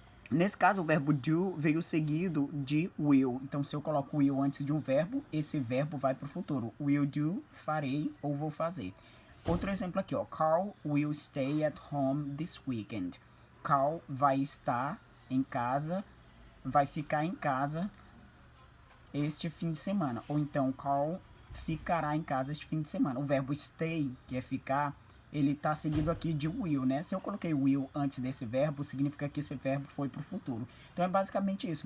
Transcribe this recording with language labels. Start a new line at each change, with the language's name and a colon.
Portuguese: Nesse caso, o verbo do veio seguido de will. Então, se eu coloco will antes de um verbo, esse verbo vai para o futuro. Will do, farei ou vou fazer. Outro exemplo aqui, ó.
English: Carl will stay at home this weekend.
Portuguese: Carl vai estar em casa, vai ficar em casa este fim de semana. Ou então, Carl ficará em casa este fim de semana. O verbo stay, que é ficar, ele está seguido aqui de will, né? Se eu coloquei will antes desse verbo, significa que esse verbo foi para o futuro. Então, é basicamente isso.